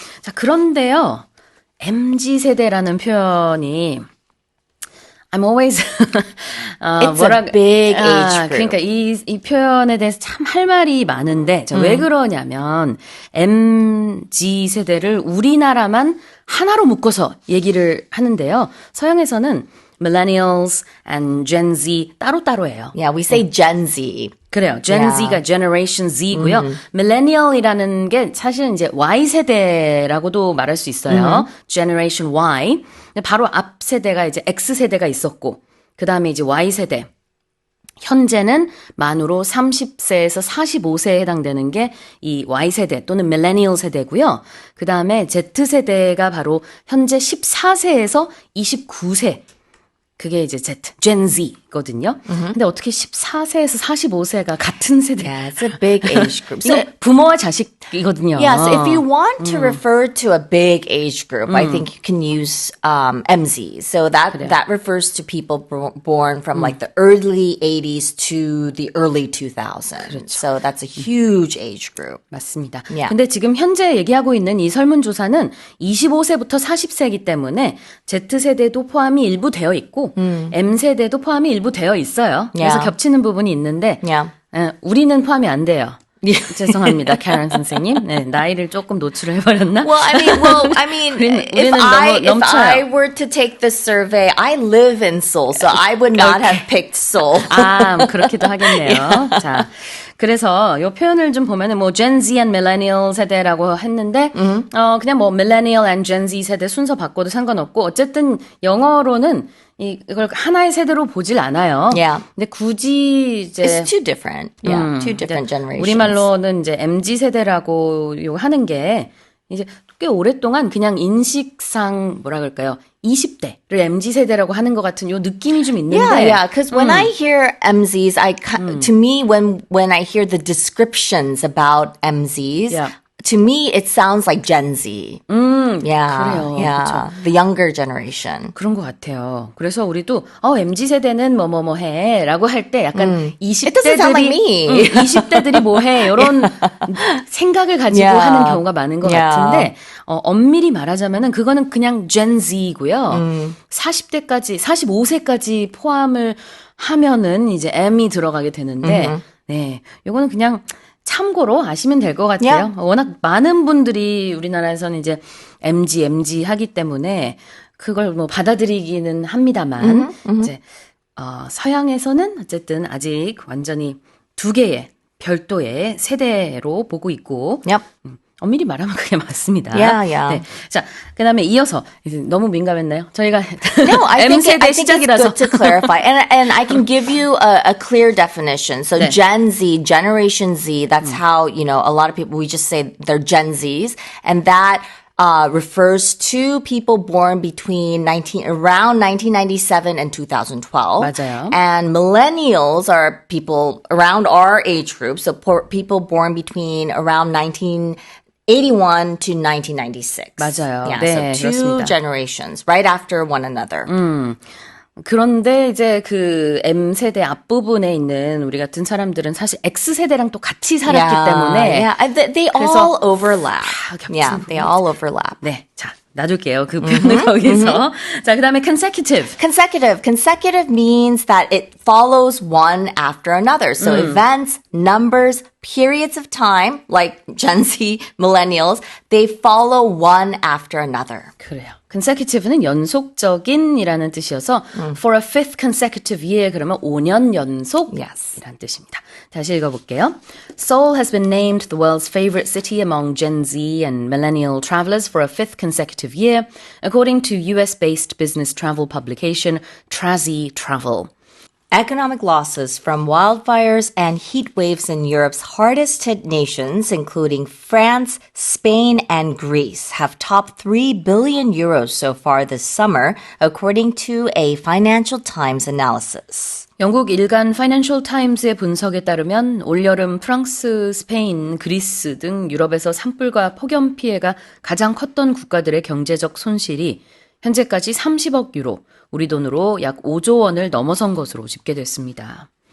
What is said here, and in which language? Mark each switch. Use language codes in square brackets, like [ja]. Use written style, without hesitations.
[ko] 자, 그런데요, MZ세대라는 표현이 [en] I'm always It's a big age group. [ko] 그러니까 이 표현에 대해서 참 할 말이 많은데 왜 그러냐면 MZ 세대를 우리나라만 하나로 묶어서 얘기를 하는데요. 서양에서는 [en] millennials and Gen Z [ko] 따로따로예요. [en] Yeah, we say Gen Z. [ko] 그래요. Gen Z가 Generation Z고요. Millennial이라는 게 사실은 이제 Y 세대라고도 말할 수 있어요. [en] Generation Y. [ko] 바로 앞 세대가 이제 X 세대가 있었고, 그 다음에 이제 Y 세대. 현재는 만으로 30세에서 45세에 해당되는 게 이 Y 세대 또는 Millennial 세대고요. 그 다음에 Z 세대가 바로 현재 14세에서 29세. 그게 이제 Gen Z거든요. 근데 어떻게 14세에서 45세가 같은 세대? [en] Yeah, it's a big age group. So, [ko] 부모와 자식이거든요. [en] yeah, so if you want to refer to a big age group, I think you can use MZ. So that refers to people born from like the early 80s to the early 2000s. So that's a huge age group. [ko] 맞습니다. [en] Yeah. [ko] 근데 지금 현재 얘기하고 있는 이 설문조사는 25세부터 40세이기 때문에 Z세대도 포함이 일부 되어 있고 M세대도 포함이 일부 되어 있어요. 그래서 [en] Yeah. [ko] 겹치는 부분이 있는데 [en] Yeah. [ko] 우리는 포함이 안 돼요. 죄송합니다, 캐런 선생님. 네, 나이를 조금 노출을 해버렸나? [en] Well, I mean, [ko] 우리는 너무 [en] if I [ko] 넘쳐요. [en] were to take the survey, I live in Seoul, so I would not have picked Seoul. [ko] 아, 그렇기도 하겠네요. 자, 그래서 이 표현을 좀 보면은 뭐 [en] Gen Z and Millennial [ko] 세대라고 했는데, 그냥 뭐 [en] Millennial and Gen Z [ko] 세대 순서 바꿔도 상관없고, 어쨌든 영어로는 이걸 하나의 세대로 보질 않아요. [en] Yeah. [ko] 근데 굳이 이제 [en] It's two different. Yeah, two different generations. [ko] 우리말로는 이제 MZ 세대라고 요 하는 게 이제 꽤 오랫동안 그냥 인식상 뭐라 그럴까요? 20대를 MZ 세대라고 하는 것 같은 요 느낌이 좀 있는데. [en] Yeah. Because when I hear MZs, to me, when I hear the descriptions about MZs, Yeah. to me it sounds like Gen Z. Yeah, [ko] 그래요. [en] yeah, the younger generation. [ko] 그런 것 같아요. 그래서 우리도 MZ 세대는 뭐뭐뭐 해라고 할 때 약간 [en] It doesn't sound like [ko] 20대들이 [en] me. [ko] 20대들이 뭐 해 이런 생각을 가지고 [en] Yeah. [ko] 하는 경우가 많은 것 [en] Yeah. [ko] 같은데 엄밀히 말하자면은 그거는 그냥 Gen Z고요. 40대까지 45세까지 포함을 하면은 이제 M이 들어가게 되는데 네. 요거는 그냥 참고로 아시면 될 것 같아요. 워낙 많은 분들이 우리나라에서는 이제 MG 하기 때문에 그걸 뭐 받아들이기는 합니다만 이제 서양에서는 어쨌든 아직 완전히 두 개의 별도의 세대로 보고 있고 [en] Yep. [ko] 엄밀히 말하면 그게 맞습니다. [en] Yeah. [ko] 네. 자, 그다음에 이어서 이제 너무 민감했나요? 저희가 [en] No, I think [ko] M세대 [en] it's [ko] 시작이라서 [en] good to clarify. And I can give you a clear definition. So [ko] 네. [en] Gen Z, Generation Z, that's how, a lot of people, we just say they're Gen Zs. And that refers to people born between around 1997 and 2012. [ko] 맞아요. [en] And millennials are people around our age group. So people born between around 1981 to 1996. [ko] 맞아요. [en] Yeah, [ko] 네, [en] so two [ko] 그렇습니다. [en] generations right after one another. [ko] 그런데 이제 그 M세대 앞부분에 있는 우리 같은 사람들은 사실 X세대랑 또 같이 살았기 때문에 [en] Yeah, they all overlap. [ko] 겹치는 [en] Yeah, they all overlap. [ko] 네, 자, 놔둘게요. 그 표현을 거기서. 자, 그 다음에 consecutive. [en] Consecutive means that it follows one after another. So events, numbers, periods of time, like Gen Z, millennials, they follow one after another. [ko] 그래요. consecutive는 연속적인이라는 뜻이어서 [en] for a fifth consecutive year [ko] 그러면 5년 연속이라는 뜻입니다. 다시 읽어볼게요. [en] Seoul has been named the world's favorite city among Gen Z and millennial travelers for a fifth consecutive year, according to US-based business travel publication Trazy Travel. Economic losses from wildfires and heat waves in Europe's hardest hit nations, including France, Spain, and Greece, have topped 3 billion euros so far this summer, according to a Financial Times analysis. [ko] 영국 일간 파이낸셜 타임스의 분석에 따르면 올여름 프랑스, 스페인, 그리스 등 유럽에서 산불과 폭염 피해가 가장 컸던 국가들의 경제적 손실이 현재까지 30억 유로, 우리 돈으로 약 5조 원을 넘어선 것으로 집계됐습니다.